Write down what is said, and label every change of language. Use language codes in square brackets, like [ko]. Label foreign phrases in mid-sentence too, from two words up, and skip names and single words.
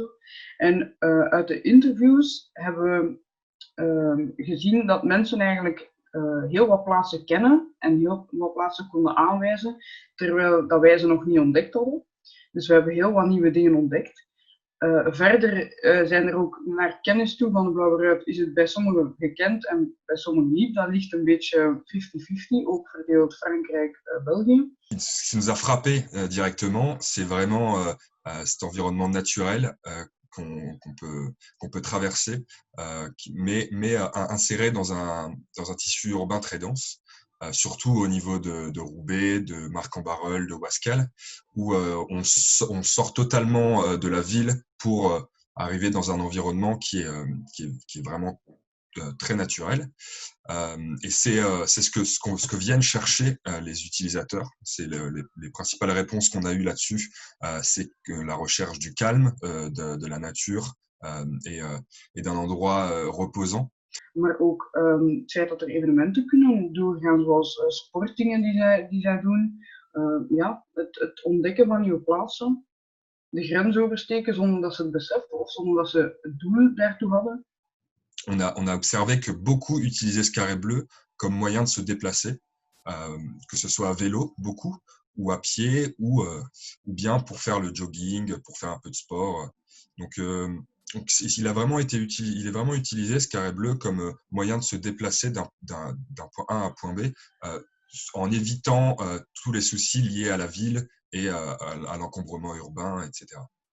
[nl] En uit de interviews hebben we gezien dat mensen eigenlijk heel wat plaatsen kennen en heel wat plaatsen konden aanwijzen, terwijl dat wij ze nog niet ontdekt hadden. Dus we hebben heel wat nieuwe dingen ontdekt. Verder zijn er ook naar kennis toe van de Blauwe Ruit is het bij sommigen gekend en bij sommigen niet. Dat ligt een beetje 50-50, ook verdeeld Frankrijk-België. [fr] Ce qui nous a frappé directement, c'est vraiment cet environnement naturel qu'on peut traverser, mais inséré dans un tissu urbain très dense. Surtout au niveau de Roubaix, de Marc-en-Barœul, de Ouascal, où on sort totalement de la ville pour arriver dans un environnement qui est vraiment très naturel. Et c'est ce que viennent chercher les utilisateurs. C'est les principales réponses qu'on a eues là-dessus, c'est que la recherche du calme, de la nature et d'un endroit reposant. [nl] Maar ook het feit dat er evenementen kunnen doorgaan, zoals sportdingen die zij doen. Het ontdekken van nieuwe plaatsen, de grens oversteken zonder dat ze het beseften of zonder dat ze het doel daartoe hadden. [fr] On a observé que beaucoup utilisaient ce carré bleu comme moyen de se déplacer, que ce soit à vélo, beaucoup, ou à pied, ou bien pour faire le jogging, pour faire un peu de sport. Donc il est vraiment utilisé, ce carré bleu, comme moyen de se déplacer d'un point A à un point B, en évitant tous les soucis liés à la ville et à l'encombrement urbain, etc.